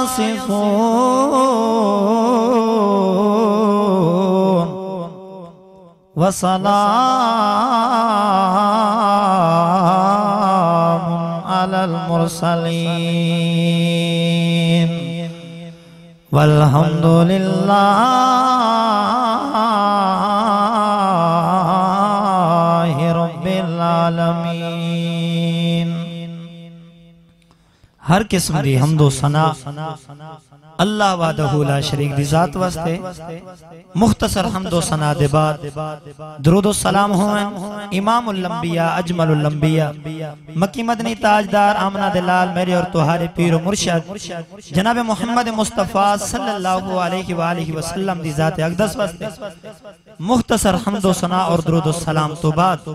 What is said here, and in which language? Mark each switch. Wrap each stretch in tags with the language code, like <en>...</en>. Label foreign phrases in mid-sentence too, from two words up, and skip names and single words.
<ar>يصفون وسلام على المرسلين والحمد لله رب العالمين.</ar> <pa>ہر قسم دی حمد و ثنا اللہ</pa> <ar>وحده لا شريك</ar> <pa>دی ذات واسطے. مختصر حمد و ثنا دے بعد درود و سلام ہوویں</pa> <ar>إمام الأنبياء أجمل الأنبياء</ar> <pa>مکی مدنی تاجدار آمنہ دلال</pa> <ur>میرے اور تمہارے</ur> <pa>پیر مرشد جناب محمد مصطفیٰ</pa> <ar>صلى الله عليه وسلم</ar> <pa>دی ذات اقدس واسطے مختصر حمد و ثنا اور درود و سلام توں بعد</pa>